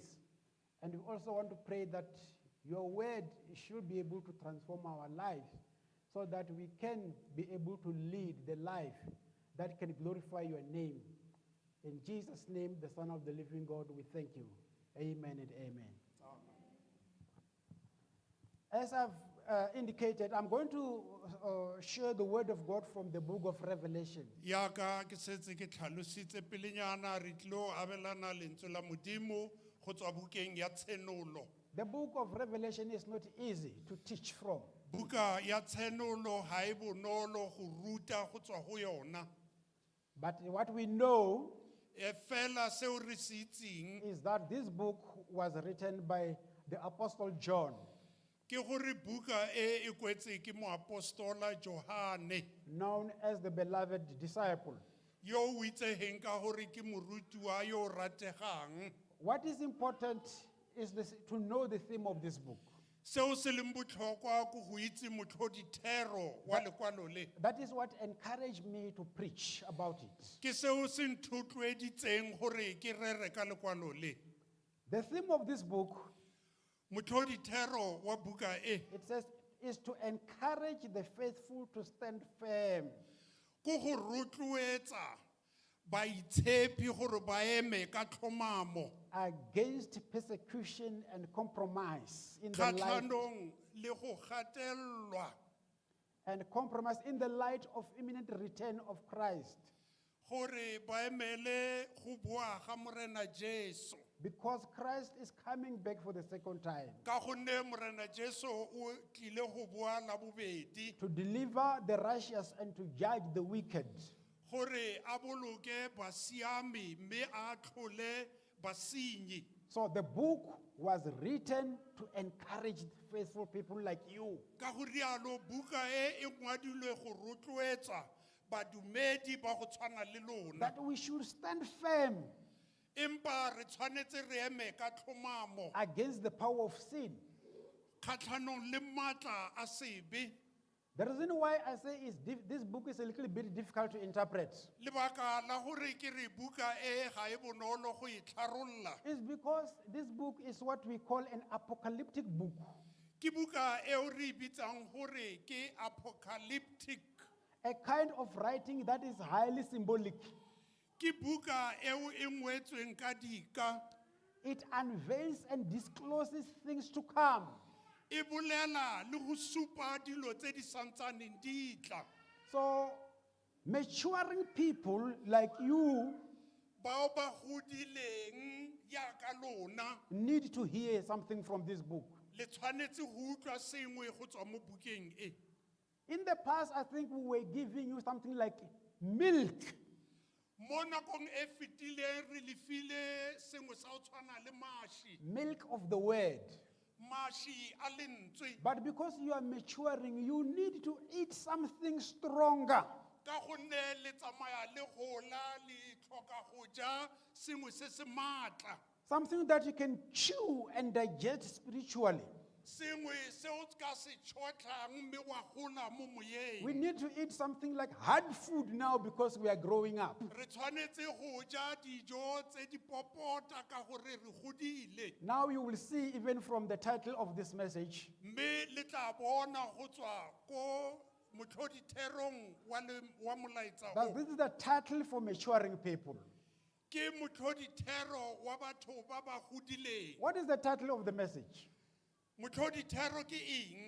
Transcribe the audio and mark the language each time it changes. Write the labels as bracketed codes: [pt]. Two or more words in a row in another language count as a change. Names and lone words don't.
[en] And we also want to pray that your word should be able to transform our lives so that we can be able to lead the life that can glorify your name. In Jesus' name, the Son of the living God, we thank you. Amen and amen. As I've indicated, I'm going to share the word of God from the book of Revelation. [tn] Yaka ke setse ke tlhalositse pelenyana re tlo abelana lentswe la Modimo go tswa bukeng ya tshenolo. [en] The book of Revelation is not easy to teach from. [tn] Buka ya tshenolo ha e bonolo go ruta go tswa go yona. [en] But what we know [tn] E fela seo re se itseng [en] is that this book was written by the Apostle John, [tn] ke gore buka e kwetse ke moapostola Johane [en] known as the beloved disciple. [tn] yo o itsegeng ka gore ke morutiwa yo o rategang. [en] What is important is to know the theme of this book. [tn] Seo se leng botlhokwa go go itse motlhodithero wa lekwalo le. [en] That is what encouraged me to preach about it. [tn] Ke seo se nthotloeditseng gore ke rere ka lekwalo le. [en] The theme of this book, [tn] Motlhodithero wa buka e [en] it says, is to encourage the faithful to stand firm [tn] go go rotloetsa baitshepi gore ba eme ka tlhomamo [en] against persecution and compromise in the light, [tn] kgatlhanong le go gatelelwa [en] and compromise in the light of imminent return of Christ. [tn] gore ba emele go boa ga Morena Jesu. [en] Because Christ is coming back for the second time [tn] Ka gonne Morena Jesu o tlile go boa la bobedi [en] to deliver the righteous and to judge the wicked. [tn] gore a boloke basiami mme a tlhole basenyi. [en] So the book was written to encourage faithful people like you. [tn] Ka go rialo buka e ngwadilwe go rotloetsa badumedi ba go tshwana le lona. [en] That we should stand firm [tn] Empa re tshwanetse re eme ka tlhomamo [en] against the power of sin. [tn] kgatlhanong le maatla a sebe. [en] The reason why I say this book is a little bit difficult to interpret [tn] Lebaka la hore ke re buka e ga e bonolo go e tlharolla. [en] is because this book is what we call an apocalyptic book. [tn] Ke buka eo re e bitsang hore ke apocalyptic. [en] A kind of writing that is highly symbolic. [tn] Ke buka eo e ngwetsweng ka dika. [en] It unveils and discloses things to come. [tn] E bolela le go supa dilo tse di santsaneng di tla. [en] So, maturing people like you [tn] Bao ba godileng yaka lona [en] need to hear something from this book. [tn] le tshwanetse go utlwa sengwe go tswa mo bukeng e. [en] In the past, I think we were giving you something like milk. [tn] Mo nakong e fetileng re lefile sengwe sa go tshwana le mashi. [en] Milk of the word. [tn] Mashi a lentswe. [en] But because you are maturing, you need to eat something stronger. [tn] Ka gonne le tsamaya le gola le tlhoka go ja sengwe se se maatla. [en] Something that you can chew and digest spiritually. [tn] Sengwe se o ka se tšhotlang mme wa gola mo moyeng. [en] We need to eat something like hard food now because we are growing up. [tn] Re tshwanetse go ja dijo tse di popota ka gore re godile. [en] Now you will see even from the title of this message, [tn] Mme le tla bona go tswa ko motlhoditherong wa molaetsa [en] that [tn] o. [en] this is the title for maturing people. [tn] Ke motlhodithero wa batho ba ba godileng. [en] What is the title of the message? [tn] Motlhodithero ke eng?